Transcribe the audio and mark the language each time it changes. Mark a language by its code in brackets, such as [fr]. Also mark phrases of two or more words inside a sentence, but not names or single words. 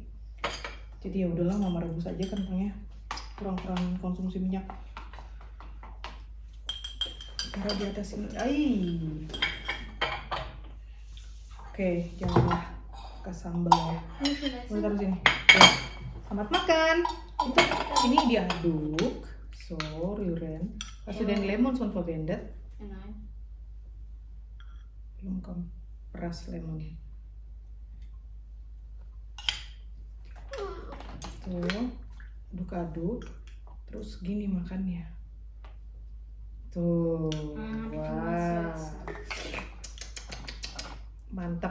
[id] Jadi ya udahlah mama rebus aja kentangnya, kurang-kurang konsumsi minyak. Taruh di atas ini. Oke, jangan ke sambal ya. Boleh taruh sini. Ya. Selamat makan. Ini diaduk. [de] So, rühren. Hast du den Lemon schon verwendet? Nein. [id] Belum kamu peras lemonnya. Tuh, aduk-aduk. Terus gini makannya. Tuh, wah, mantap.